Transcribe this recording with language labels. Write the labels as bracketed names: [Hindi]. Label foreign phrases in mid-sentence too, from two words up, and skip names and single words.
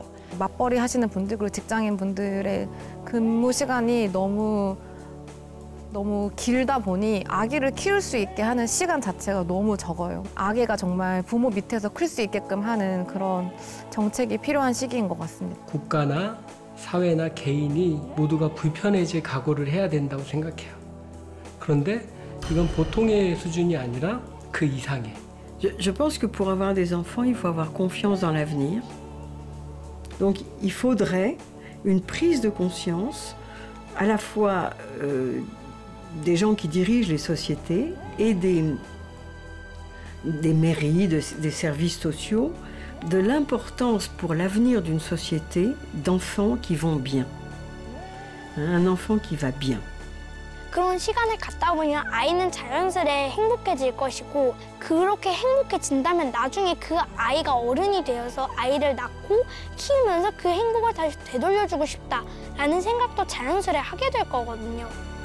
[Korean] 맞벌이 하시는 분들 그리고 직장인 분들의 근무 시간이 너무 길다 보니 아기를 키울 수 있게 하는 시간 자체가 너무 적어요. 아기가 정말 부모 밑에서 클 수 있게끔 하는 그런 정책이 필요한 시기인 것 같습니다. 국가나 사회나 개인이 모두가 불편해질 각오를 해야 된다고 생각해요. 그런데 이건 보통의 수준이 아니라 그 이상의. [French] Je pense que pour avoir des enfants, il faut avoir confiance dans l'avenir. Donc il faudrait une prise de conscience à la fois des gens qui dirigent les sociétés et des mairies, des services sociaux, de l'importance pour l'avenir d'une société d'enfants qui vont bien. Un enfant qui va bien. [Korean] 그런 시간을 갖다 보면 아이는 자연스레 행복해질 것이고 그렇게 행복해진다면 나중에 그 아이가 어른이 되어서 아이를 낳고 키우면서 그 행복을 다시 되돌려주고 싶다라는 생각도 자연스레 하게 될 거거든요.